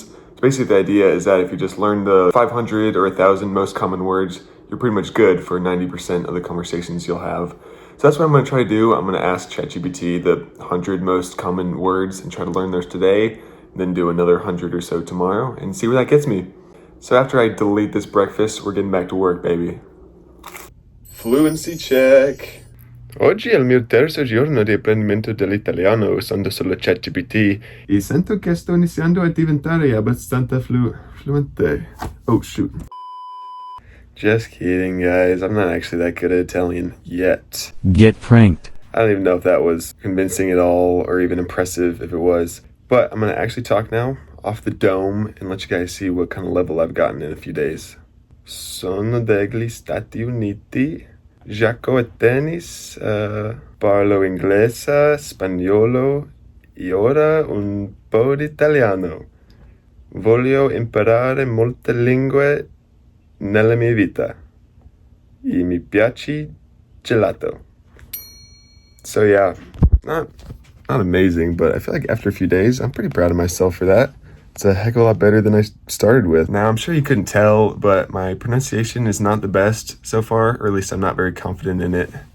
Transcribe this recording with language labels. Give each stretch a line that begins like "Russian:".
English: So basically the idea is that if you just learn the 500 or 1,000 most common words, you're pretty much good for 90% of the conversations you'll have. So that's what I'm going to try to do. I'm going to ask ChatGPT the 100 most common words and try to learn those today, and then do another 100 or so tomorrow and see where that gets me. So after I delete this breakfast, we're getting back to work, baby. Fluency check.
Italian: Oggi è il mio terzo giorno di apprendimento dell'italiano usando solo ChatGPT e sento che sto iniziando a diventare abbastanza fluente.
English: Oh shoot. Just kidding, guys. I'm not actually that good at Italian yet. Get pranked. I don't even know if that was convincing at all or even impressive if it was. But I'm going to actually talk now off the dome and let you guys see what kind of level I've gotten in a few days.
Italian: Sono degli Stati Uniti. Gioco a tennis, parlo inglese, spagnolo e ora un po' di italiano. Voglio imparare molte lingue nella mia vita. E mi piace gelato.
English: So yeah, not amazing, but I feel like after a few days, I'm pretty proud of myself for that. It's a heck of a lot better than I started with. Now, I'm sure you couldn't tell, but my pronunciation is not the best so far, or at least I'm not very confident in it.